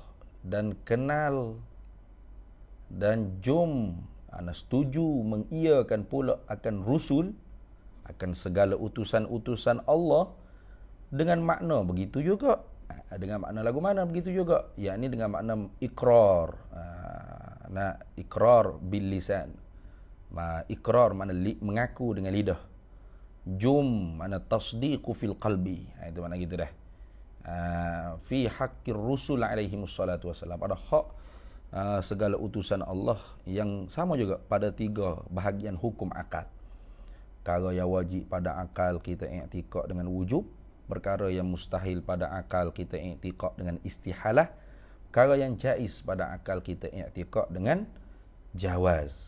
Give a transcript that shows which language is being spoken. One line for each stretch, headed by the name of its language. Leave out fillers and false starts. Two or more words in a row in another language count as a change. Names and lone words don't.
Malay: Dan kenal dan jum setuju mengiyakan pula akan
Arabic: rusul,
Malay: akan segala utusan-utusan Allah dengan makna begitu juga. Dengan makna lagu mana begitu juga, yakni dengan makna ikrar.
Arabic: Ikrar bil lisan.
Malay: Ikrar makna mengaku dengan lidah.
Arabic: Jum makna tasdiqu fil qalbi.
Malay: Itu makna gitu dah.
Arabic: Fi haqqir rusul alaihimus salatu wassalam,
Malay: pada hak segala utusan Allah yang sama juga pada tiga bahagian hukum akal. Perkara yang wajib pada akal kita
Arabic: i'tiqad dengan wujub,
Malay: perkara yang mustahil pada akal kita i'tiqad dengan istihalah, perkara yang jaiz pada akal kita i'tiqad dengan jawaz.